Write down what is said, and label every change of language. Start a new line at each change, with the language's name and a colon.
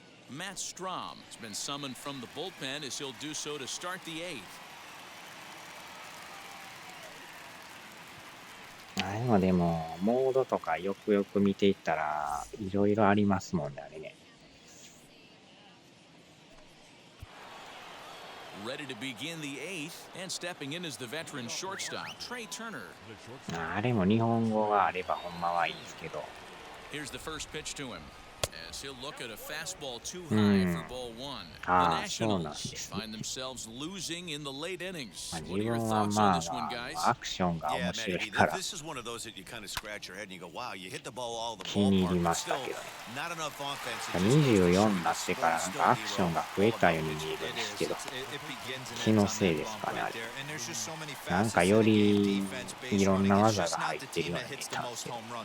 English: Matt Strom has been summoned from the bullpen as he'll do so to start the eighth.
Japanese: でもモードとかよくよく見ていったらいろいろありますもんね、あれね。
English: Ready to begin the eighth and stepping in is the veteran shortstop Trey Turner.
Japanese: あれも日本語があればほんまはいいですけど。
English: Here's the first pitch to him. As he'll look at a fastball too high for ball one. The Nationals find themselves losing in the late innings. What are your thoughts on this one, guys?
Japanese: アクションが面白いから気に入りましたけどね。 24になってからなんかアクションが増えたように見えるんですけど、気のせいですかね、あれ。なんかよりいろんな技が入ってるように見えたんですけど。